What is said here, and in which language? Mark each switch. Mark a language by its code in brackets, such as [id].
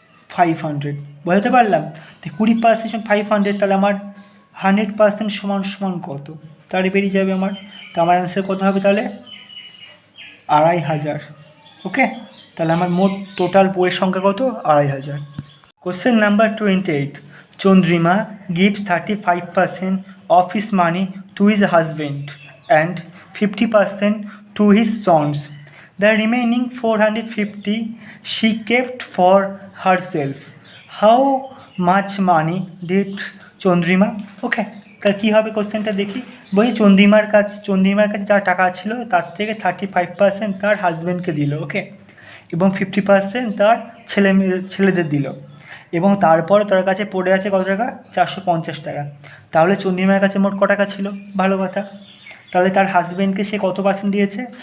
[bn] 500। বুঝতে পারলাম? তো 20% 500, তাহলে আমার 100% সমান সমান কত? তাহলে বেরিয়ে যাবে আমার। তো আমার অ্যান্সার কত হবে তাহলে? 2500, ওকে। তাহলে আমার মোট টোটাল বইয়ের সংখ্যা কত? 2500। [en] Question number 28, Chandrima gives 35% of his money to his husband and 50% to his sons. The remaining 450 she kept for herself. How much money did Chandrima? [bn] ওকে, তাহলে কী হবে কোশ্চেনটা দেখি। বলছি চন্দ্রিমার কাছে যা টাকা ছিল তার থেকে 35% তার হাজব্যান্ডকে দিল, ওকে, এবং 50% তার ছেলেদের দিল, এবং তারপর তার কাছে পড়ে আছে কত টাকা? 450 টাকা। তাহলে চন্দ্রিমার কাছে মোট ক টাকা ছিল? ভালো কথা। তাহলে তার হাজব্যান্ডকে সে কত পার্সেন্ট দিয়েছে?